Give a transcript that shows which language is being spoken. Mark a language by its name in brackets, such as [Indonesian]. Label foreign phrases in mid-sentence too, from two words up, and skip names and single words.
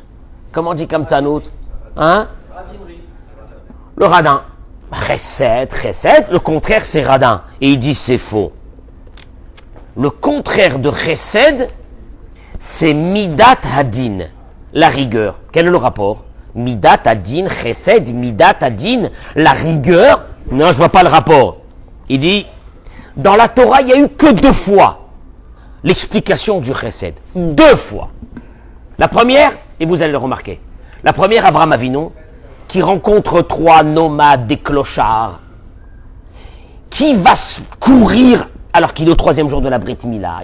[French] Comment on dit kamtsanout? Hein? Le radin. Chesed, le contraire, c'est radin. Et il dit, c'est faux. Le contraire de chesed, c'est [Hebrew] מידת הדין, [French] la rigueur. Quel est le rapport? [Hebrew] מידת הדין, חסד, מידת הדין, [French] la rigueur. Non, je vois pas le rapport. Il dit, dans la Torah, il n'y a eu que 2 fois l'explication du chesed. 2 fois. La première, et vous allez le remarquer, la première, Abraham Avinu, qui rencontre 3 nomades, des clochards, qui va courir alors qu'il est au 3e jour de la [Hebrew] ברית מילה.